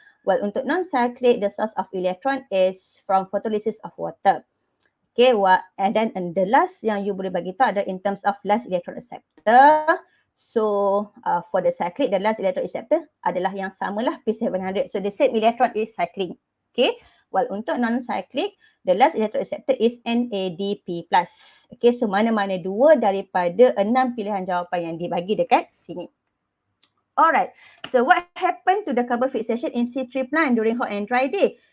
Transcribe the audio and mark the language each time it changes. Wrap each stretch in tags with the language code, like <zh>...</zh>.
<en>While</en> <ms>untuk</ms> <en>non-cyclic, the source of electron is from photolysis of water. Okay, and then the last</en> <ms>yang you boleh bagi tahu adalah</ms> <en>in terms of last electron acceptor. So for the cyclic, the last electron acceptor</en> <ms>adalah yang samalah</ms> <en>P700. So the same electron is cycling. Okay, while</en> <ms>untuk</ms> <en>non-cyclic, the last electron acceptor is NADP+.</en> <ms>Okay, so mana-mana 2 daripada 6 pilihan jawapan yang dibagi dekat sini.</ms> <en>Alright, so what happened to the carbon fixation in C3 plant during hot and dry day?</en>